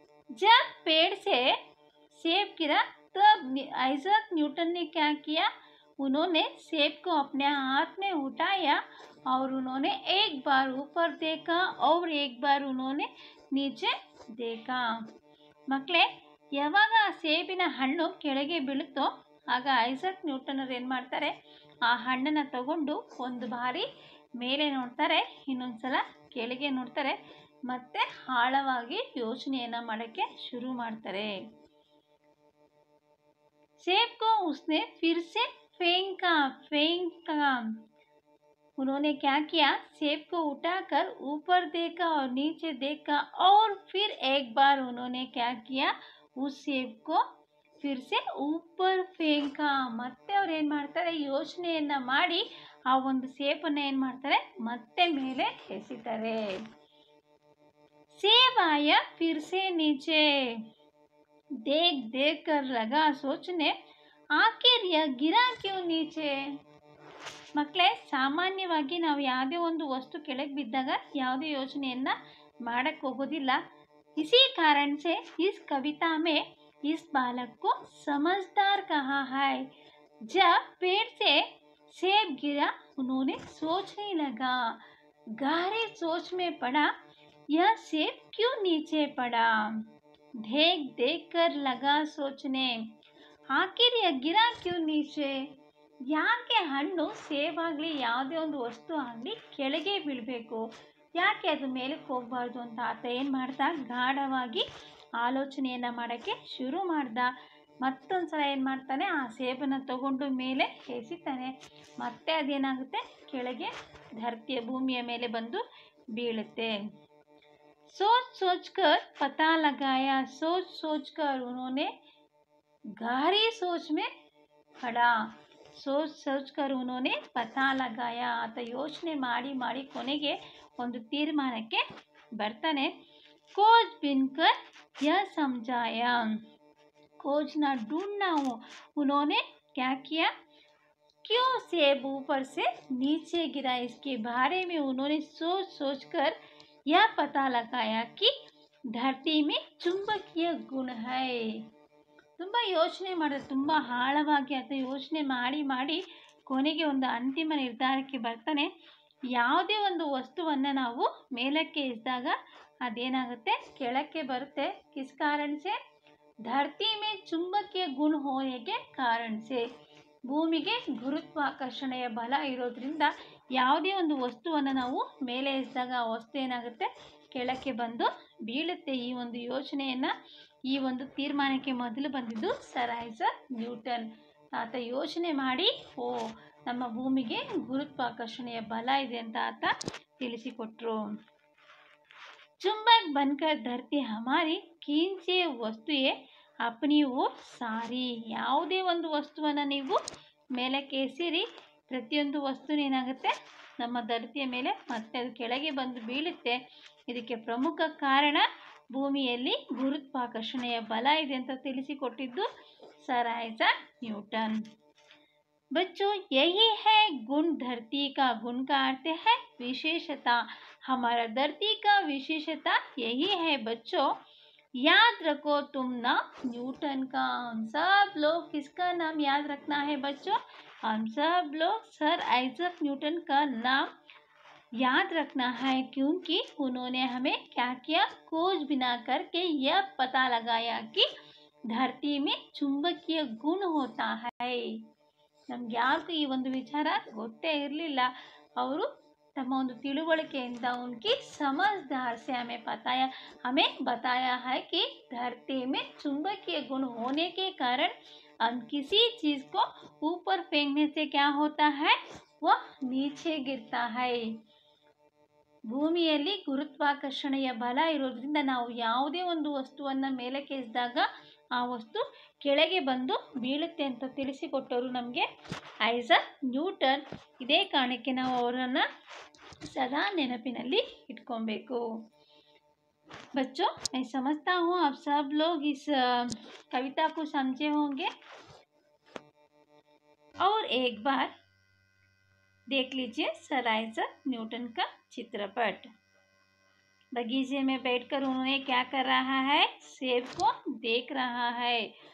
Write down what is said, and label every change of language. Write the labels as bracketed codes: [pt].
[hi] जब पेड़ से सेब गिरा तब आइजैक न्यूटन ने क्या किया? उन्होंने सेब को अपने हाथ में उठाया और उन्होंने एक बार ऊपर देखा और एक बार उन्होंने नीचे देखा। [kn] ಮಕ್ಕಳೇ, ಯಾವಾಗ ಆ ಸೇಬಿನ ಹಣ್ಣು ಕೆಳಗೆ ಬೀಳುತ್ತೋ ಆಗ ಐಸಾಕ್ ನ್ಯೂಟನ್ ಅವರು ಏನು ಮಾಡ್ತಾರೆ? ಆ ಹಣ್ಣನ್ನು ತಗೊಂಡು ಒಂದು ಬಾರಿ ಮೇಲೆ ನೋಡ್ತಾರೆ, ಇನ್ನೊಂದ್ಸಲ ಕೆಳಗೆ ನೋಡ್ತಾರೆ, ಮತ್ತೆ ಆಳವಾಗಿ ಯೋಚನೆಯನ್ನು ಮಾಡೋಕ್ಕೆ ಶುರು ಮಾಡ್ತಾರೆ। [hi] सेब को उसने फिर से फेंका। उन्होंने क्या किया? सेब को उठाकर ऊपर देखा और नीचे देखा और फिर एक बार उन्होंने क्या किया? उस सेब को फिर से ऊपर फेंका। [kn] ಮತ್ತೆ ಅವ್ರು ಏನು ಮಾಡ್ತಾರೆ? ಯೋಚನೆಯನ್ನು ಮಾಡಿ ಆ ಒಂದು ಸೇಬನ್ನು ಏನು ಮಾಡ್ತಾರೆ? ಮತ್ತೆ ಮೇಲೆ ಎಸಿತಾರೆ। [hi] सेब आया फिर से नीचे। देख देख कर लगा सोचने, आखिर यह गिरा क्यों नीचे? [kn] ಮಕ್ಕಳೇ, ಸಾಮಾನ್ಯವಾಗಿ ನಾವು ಯಾವುದೇ ಒಂದು ವಸ್ತು ಕೆಳಗೆ ಬಿದ್ದಾಗ ಯಾವುದೇ ಯೋಚನೆಯನ್ನು ಮಾಡಕ್ಕೆ ಹೋಗೋದಿಲ್ಲ। [hi] इसी कारण से इस कविता में इस बालक को समझदार कहा है। जब पेड़ से सेब गिरा उन्होंने सोचने लगा। गहरी सोच में पड़ा, यह सेब क्यों नीचे पड़ा? देख देख कर लगा सोचने, आखिर यह गिरा क्यों नीचे? [kn] ಯಾಕೆ ಹಣ್ಣು ಸೇಬಾಗಲಿ ಯಾವುದೇ ಒಂದು ವಸ್ತು ಆಗಲಿ ಕೆಳಗೆ ಬೀಳಬೇಕು, ಯಾಕೆ ಅದು ಮೇಲಕ್ಕೆ ಹೋಗಬಾರ್ದು ಅಂತ ಆತ ಏನು ಮಾಡ್ದ? ಗಾಢವಾಗಿ ಆಲೋಚನೆಯನ್ನು ಮಾಡೋಕ್ಕೆ ಶುರು ಮಾಡ್ದ। ಮತ್ತೊಂದು ಸಲ ಏನು ಮಾಡ್ತಾನೆ? ಆ ಸೇಬನ್ನು ತಗೊಂಡು ಮೇಲೆ ಎಸಿತಾನೆ, ಮತ್ತೆ ಅದೇನಾಗುತ್ತೆ? ಕೆಳಗೆ ಧರತಿಯ ಭೂಮಿಯ ಮೇಲೆ ಬಂದು ಬೀಳುತ್ತೆ। [hi] सोच सोच कर पता लगाया। सोच सोच कर उन्होंने गहरी सोच में पड़ा। सोच सोच कर उन्होंने पता लगाया। [kn] ಆತ ಯೋಚನೆ ಮಾಡಿ ಮಾಡಿ ಕೊನೆಗೆ ಒಂದು ತೀರ್ಮಾನಕ್ಕೆ ಬರ್ತಾನೆ। [hi] खोज बिन कर यह समझाया। खोजना ढूंढना हो। उन्होंने क्या किया? क्यों सेब ऊपर से नीचे गिरा, इसके बारे में उन्होंने सोच सोच कर यह पता लगाया कि धरती में चुंबकीय गुण है। [kn] ತುಂಬ ಯೋಚನೆ ಮಾಡಿದೆ, ತುಂಬ ಆಳವಾಗಿ ಆತ ಯೋಚನೆ ಮಾಡಿ ಮಾಡಿ ಕೊನೆಗೆ ಒಂದು ಅಂತಿಮ ನಿರ್ಧಾರಕ್ಕೆ ಬರ್ತಾನೆ। ಯಾವುದೇ ಒಂದು ವಸ್ತುವನ್ನು ನಾವು ಮೇಲಕ್ಕೆ ಎಸಿದಾಗ ಅದೇನಾಗುತ್ತೆ? ಕೆಳಕ್ಕೆ ಬರುತ್ತೆ। [hi] ಕಿಸ್ ಕಾರಣ ಸೆ? ಧರತಿ ಮೇ ಚುಂಬಕೀಯ ಗುಣ ಹೋನೆ ಕೆ ಕಾರಣ ಸೆ। [kn] ಭೂಮಿಗೆ ಗುರುತ್ವಾಕರ್ಷಣೆಯ ಬಲ ಇರೋದ್ರಿಂದ ಯಾವುದೇ ಒಂದು ವಸ್ತುವನ್ನು ನಾವು ಮೇಲೆ ಎಸಿದಾಗ ಆ ವಸ್ತು ಏನಾಗುತ್ತೆ? ಕೆಳಕ್ಕೆ ಬಂದು ಬೀಳುತ್ತೆ। ಈ ಒಂದು ಯೋಚನೆಯನ್ನು, ಈ ಒಂದು ತೀರ್ಮಾನಕ್ಕೆ ಮೊದಲು ಬಂದಿದ್ದು ಸರ್ ಐಸಾಕ್ ನ್ಯೂಟನ್। ಆತ ಯೋಚನೆ ಮಾಡಿ ನಮ್ಮ ಭೂಮಿಗೆ ಗುರುತ್ವಾಕರ್ಷಣೆಯ ಬಲ ಇದೆ ಅಂತ ಆತ ತಿಳಿಸಿಕೊಟ್ರು. [hi] चुंबक बनकर धरती हमारी खींचे ವಸ್ತುಯೇ अपनी ओर सारी. [kn] ಯಾವುದೇ ಒಂದು ವಸ್ತುವನ್ನು ನೀವು ಮೇಲಕ್ಕೆ ಎಸಿರಿ, ಪ್ರತಿಯೊಂದು ವಸ್ತು ಏನಾಗುತ್ತೆ ನಮ್ಮ ಧರತಿಯ ಮೇಲೆ ಮತ್ತೆ ಅದು ಕೆಳಗೆ ಬಂದು ಬೀಳುತ್ತೆ. ಇದಕ್ಕೆ ಪ್ರಮುಖ ಕಾರಣ ಭೂಮಿಯಲ್ಲಿ ಗುರುತ್ವಾಕರ್ಷಣೆಯ ಬಲ ಇದೆ ಅಂತ ತಿಳಿಸಿಕೊಟ್ಟಿದ್ದು ಸರ್ ಐಸಾಕ್ ನ್ಯೂಟನ್. [hi] बच्चों यही है गुण धरती का. गुण का अर्थ है विशेषता. हमारा धरती का विशेषता यही है बच्चों. याद रखो तुम ना न्यूटन का. हम सब लोग किसका नाम याद रखना है बच्चों? हम सब लोग सर आइजक न्यूटन का नाम याद रखना है, क्योंकि उन्होंने हमें क्या किया, खोज बिना करके यह पता लगाया कि धरती में चुंबकीय गुण होता है. [kn] ನಮ್ಗೆ ಯಾರಿಗೂ ಈ ಒಂದು ವಿಚಾರ ಗೊತ್ತೇ ಇರಲಿಲ್ಲ. ಅವರು तम तिಳುವಳಿಕೆಯಿಂದ [hi] उनकी समझदार से हमें बताया है कि धरती में चुंबकीय गुण होने के कारण हम किसी चीज़ को ऊपर फेंकने से क्या होता है, वह नीचे गिरता है. [kn] ಭೂಮಿಯಲ್ಲಿ ಗುರುತ್ವಾಕರ್ಷಣೆಯ ಬಲ ಇರೋದ್ರಿಂದ ನಾವು ಯಾವುದೇ ಒಂದು ವಸ್ತುವನ್ನು ಮೇಲಕ್ಕೆ ಎಸೆದಾಗ ಆ ವಸ್ತು ಕೆಳಗೆ ಬಂದು ಬೀಳುತ್ತೆ ಅಂತ ತಿಳಿಸಿಕೊಟ್ಟರು ನಮಗೆ ಐಸಾಕ್ ನ್ಯೂಟನ್. ಇದೇ ಕಾರಣಕ್ಕೆ ನಾವು ಅವರನ್ನು ಸದಾ ನೆನಪಿನಲ್ಲಿ ಇಟ್ಕೊಬೇಕು. [hi] बच्चों मैं समझता हूँ आप सब लोग इस कविता को समझे होंगे. और एक बार देख लीजिए सर आइजक न्यूटन का चित्रपट. बगीचे में बैठकर उन्होंने क्या कर रहा है, सेब को देख रहा है.